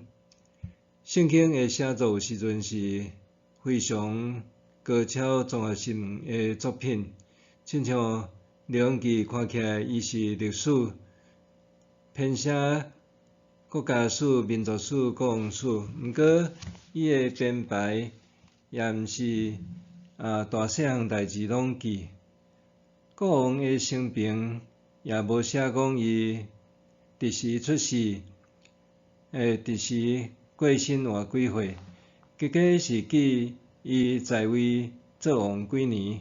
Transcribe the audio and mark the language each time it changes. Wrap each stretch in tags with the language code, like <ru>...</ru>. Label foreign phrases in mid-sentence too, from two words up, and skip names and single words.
<nan>圣经的写作有时阵是非常高超综合性的作品，亲像列王记看起来伊是历史编写国家史、民族史、国王史，毋过伊的编排也毋是大细项代志拢记。国王的生平也无写讲伊伫时出世，伫时过身偌几岁，结果是记伊在位做王几年。</nan>